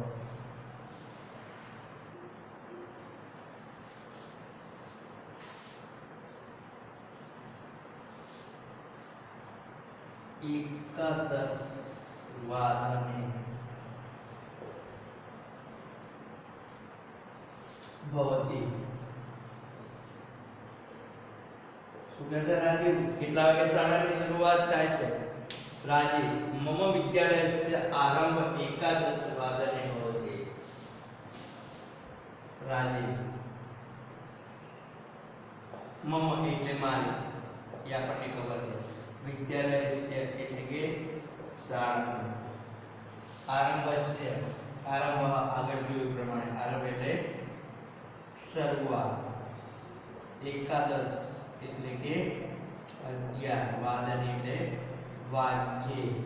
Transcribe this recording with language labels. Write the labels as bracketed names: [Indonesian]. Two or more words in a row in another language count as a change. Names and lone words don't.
[Sanskrit] एकादश वादने भवति [Gujarati] શું કહે છે રાજીવ કેટલા વાગે શાળાની શરૂઆત થાય છે રાજીવ [Sanskrit] मम विद्यालयस्य आरंभ एकादश वादने भवति [Gujarati] રાજીવ મમ એટલે મારી એ આપણને ખબર છે विद्यालयस्य એટલે કે શાળા આરંભस्य આરંભ આગળ જોયું પ્રમાણે આરંભ એટલે શરૂઆત એકાદશ એટલે કે 11 વાદન એટલે વાગ્યે